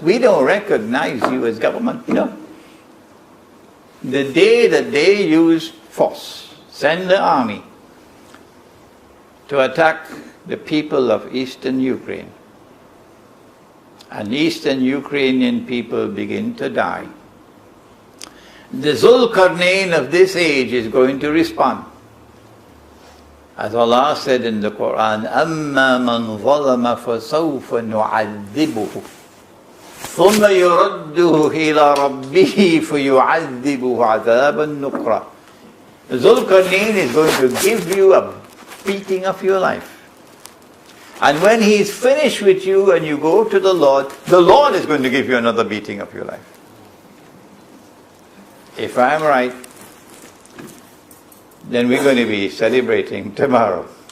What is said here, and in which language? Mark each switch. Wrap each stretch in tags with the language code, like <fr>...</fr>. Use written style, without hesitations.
<en>We don't recognize you as government, you know. The day that they use force, send the army to attack the people of eastern Ukraine, and eastern Ukrainian people begin to die, the Zulkarnain of this age is going to respond. As Allah said in the Quran,</en> <ar>أَمَّا مَنْ ظَلَمَ فَسَوْفَ نُعَذِّبُهُ ثُمَّ يُرَدُّهُ إِلَى رَبِّهِ فَيُعَذِّبُهُ عَذَابًا نُقْرًا.</ar> <en>Zulkarnain is going to give you a beating of your life. And when he is finished with you and you go to the Lord is going to give you another beating of your life. If I am right, then we're going to be celebrating tomorrow.</en>